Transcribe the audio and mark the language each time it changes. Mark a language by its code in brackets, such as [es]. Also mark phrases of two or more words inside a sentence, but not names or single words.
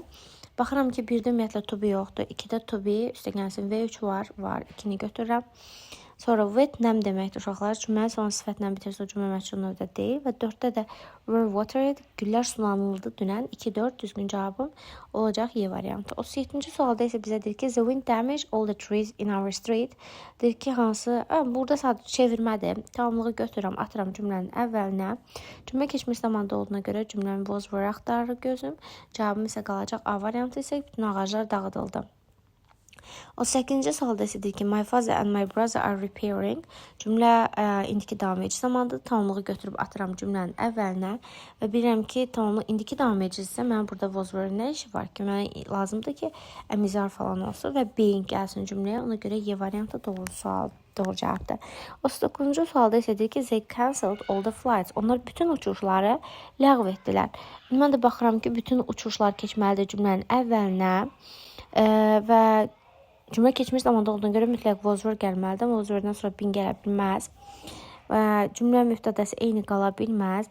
[az] Baxıram ki, 1-də ümumiyyətlə [en] to be [az] yoxdur. 2-də [en] to be, [az] üstə gəlsin V3 var. 2-ni götürürəm. Sonra with nəm deməkdir uşaqlar. Cümlənin son sifətlə bitirsə, o cümlə məchul növdə deyil. Və 4-də də [en] were watered, [az] güllər sulanıldı dünən. 2-4 düzgün cavabım olacaq Y variantı. 37-ci sualda isə bizə deyir ki, [en] the wind damaged all the trees in our street. [az] Deyir ki, hansı, burada sadəcə çevirmədir. Tamamlığı götürürəm, atıram cümlənin əvvəlinə. Cümlə keçmiş zamanda olduğuna görə cümlənin [en] was were [az] axtarır gözüm. Cavabım isə qalacaq A variantı isə bütün ağaclar dağıdıldı. 38-ci sualda isə deyir ki, [en] my father and my brother are repairing. [az] Cümlə indiki davam edici zamandır. Tamamlığı götürüb atıram cümlənin əvvəlinə və bilirəm ki, tamamlı indiki davam edicisə mənim burada [en] was were [az] nə işi var ki, mənə lazımdır ki, əmizar falan olsun və being gəlsin cümləyə. Ona görə Y variantı doğru cavabdır. 39-cu sualda isə deyir ki, [en] they cancelled all the flights. [az] Onlar bütün uçuşları ləğv etdilər. Mən də baxıram ki, bütün uçuşlar keçməlidir cümlənin əvvəlinə və cümlə keçmiş zamanda olduğuna görə mütləq [en] was were [az] gəlməlidir, amma [en] was were- [az] dən sonra been gələ bilməz. Və cümlə müftədəsi eyni qala bilməz.